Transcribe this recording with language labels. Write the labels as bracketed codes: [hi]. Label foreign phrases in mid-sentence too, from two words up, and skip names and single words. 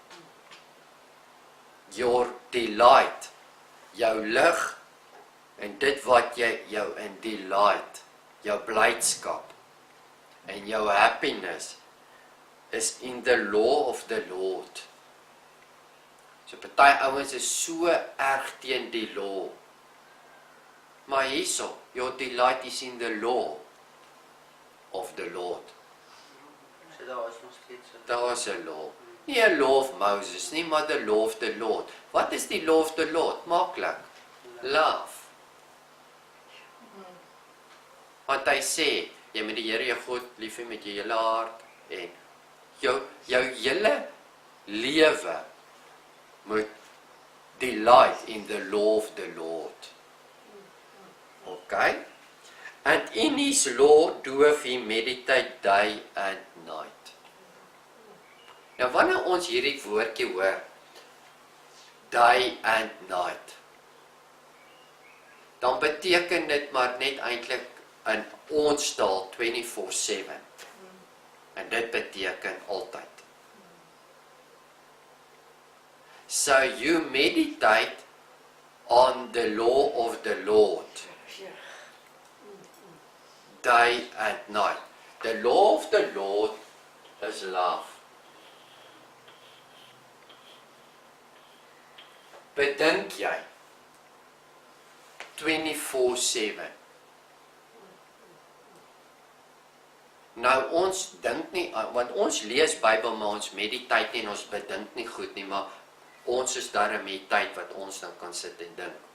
[en] Your delight, [af] jou lig en dit wat jy jou in delight, jou blydskap en jou happiness [en] is in the law of the Lord. [af] So party ouens is so erg teen die law. Maar hierso, [en] your delight is in the law of the Lord. [af] So daar is nog steeds Daar is 'n law. Nie 'n [en] law of Moses [af] nie, maar [en] the law of the Lord. [af] Wat is die [en] law of the Lord? [af] Maklik. Love. Want hy sê, jy moet die Here jou God lief hê met jou hele hart en jou hele lewe moet [en] delight in the law of the Lord. Okay? And in his law doeth he meditate day and night. [af] Nou wanneer ons hierdie woordjie hoor, [en] day and night, [af] dan beteken dit maar net eintlik in ons taal 24/7. En dit beteken altyd. [en] So you meditate on the law of the Lord, day and night. The law of the Lord is love. [af] Bedink jy 24/7. Nou ons dink nie, want ons lees Bybel, maar ons meditate nie en ons bedink nie goed nie, maar ons is daarmee tyd wat ons dan kan sit en dink.